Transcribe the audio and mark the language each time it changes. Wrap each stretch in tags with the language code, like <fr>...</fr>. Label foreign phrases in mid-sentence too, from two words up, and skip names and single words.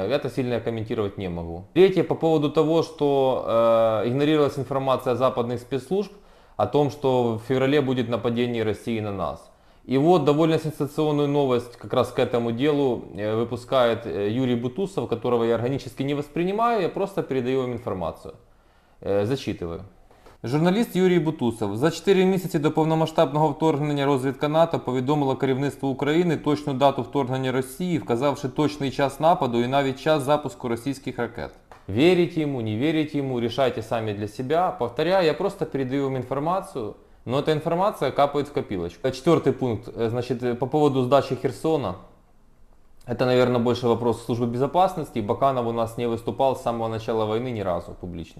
<ru>Это сильно я комментировать не могу. Третье, по поводу того, что игнорировалась информация западных спецслужб о том, что в феврале будет нападение России на нас. И вот довольно сенсационную новость как раз к этому делу выпускает Юрий Бутусов, которого я органически не воспринимаю, я просто передаю им информацию. Зачитываю.</ru> <uk>Журналіст Юрій Бутусов. За 4 місяці до повномасштабного вторгнення розвідка НАТО повідомила керівництву України точну дату вторгнення Росії, вказавши точний час нападу і навіть час запуску російських ракет.</uk> <ru>Верите ему, не верите ему, решайте сами для себя. Повторяю, я просто передаю вам информацию, но эта информация капает в копилочку. Четвертый пункт, значит, по поводу сдачи Херсона. Это, наверное, больше вопрос службы безопасности. Баканов у нас не выступал с самого начала войны ни разу публично.</ru>